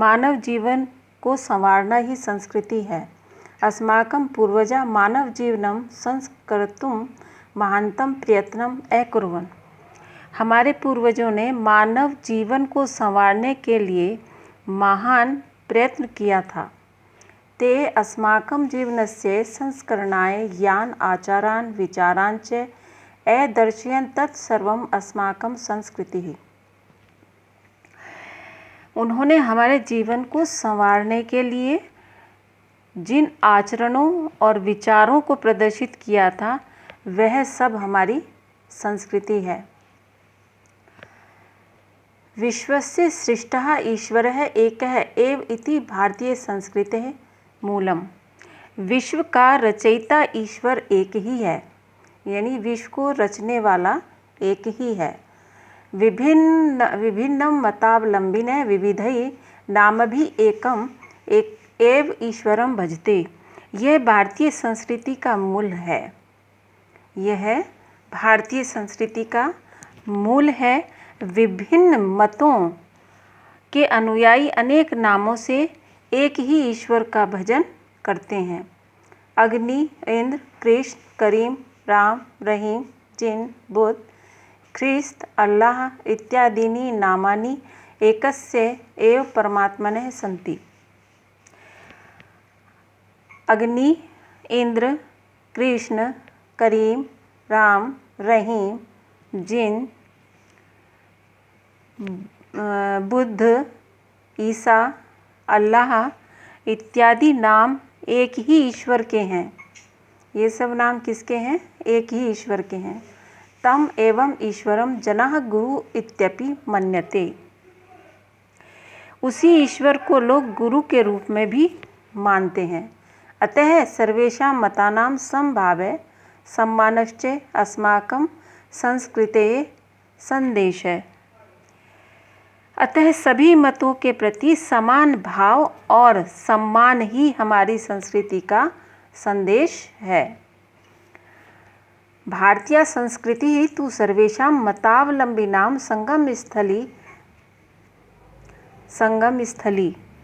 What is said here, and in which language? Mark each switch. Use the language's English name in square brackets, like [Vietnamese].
[Hindi] मानव जीवन को संवारना ही संस्कृति है। [Sanskrit] अस्माकं पूर्वजा मानव जीवनं संस्कर्तुं महान्तं प्रयत्नं अकुर्वन्। [Hindi] हमारे पूर्वजों ने मानव जीवन को संवारने के लिए महान प्रयत्न किया था। [Sanskrit] ते अस्माकं जीवनस्य संस्करणाय यान् आचारान् विचारान् च अदर्शयन् तत्सर्वम् अस्माकं संस्कृतिः। [Hindi] उन्होंने हमारे जीवन को संवारने के लिए जिन आचरणों और विचारों को प्रदर्शित किया था, वह सब हमारी संस्कृति है। [Sanskrit] विश्वस्य सृष्टः ईश्वरः एकः एव इति भारतीय संस्कृतेः मूलम। [Hindi] विश्व का रचयिता ईश्वर एक ही है, यानी विश्व को रचने वाला एक ही है। [Sanskrit] विभिन्नं मतावलंबिनः विविधैः नामभिः एकम एक एव ईश्वरं भजते। [Hindi] यह भारतीय संस्कृति का मूल है। यह भारतीय संस्कृति का मूल है। विभिन्न मतों के अनुयायी अनेक नामों से एक ही ईश्वर का भजन करते हैं। [Sanskrit] अग्नि, इंद्र, कृष्ण, करीम, राम, रहीम, जिन, बुद्ध, ख्रिस्त, अल्लाह इत्यादीनि नामानि एकस्य एव परमात्मनः सन्ति। [Hindi] अग्नि, इंद्र, कृष्ण, करीम, राम, रहीम, जिन, बुद्ध, ईसा, अल्लाह इत्यादि नाम एक ही ईश्वर के हैं। ये सब नाम किसके हैं? एक ही ईश्वर के हैं। [Sanskrit] तम एवं ईश्वरम जनः गुरु इत्यपि मन्यते। [Hindi] उसी ईश्वर को लोग गुरु के रूप में भी मानते हैं। [Sanskrit] अतः सर्वेषां मतानां समभावे सम्मानश्च अस्माकं संस्कृतेः संदेशः। [Hindi] अतः सभी मतों के प्रति समान भाव और सम्मान ही हमारी संस्कृति का संदेश है। [Sanskrit] भारतीय संस्कृति ही तु सर्वेषां मतावलंबिनां संगम स्थली।